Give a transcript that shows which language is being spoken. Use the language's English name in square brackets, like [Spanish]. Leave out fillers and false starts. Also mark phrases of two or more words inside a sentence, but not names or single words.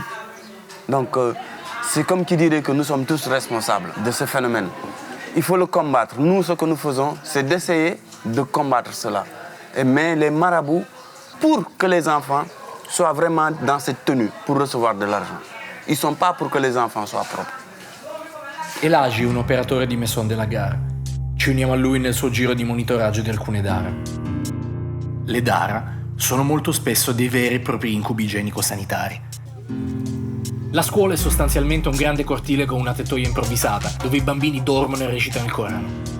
[French] Donc c'est comme qui dirait que nous sommes tous responsables de ce phénomène. Il faut le combattre. Nous, ce que nous faisons, c'est d'essayer de combattre cela. Mais les marabouts, pour que les enfants soient vraiment dans cette tenue pour recevoir de l'argent. Ils ne sont pas pour que les enfants soient propres. [Italian] Elagi è un operatore di Maison de la Gare. Ci uniamo a lui nel suo giro di monitoraggio di alcune DARA. Le DARA sono molto spesso dei veri e propri incubi igienico-sanitari. La scuola è sostanzialmente un grande cortile con una tettoia improvvisata, dove i bambini dormono e recitano il Corano.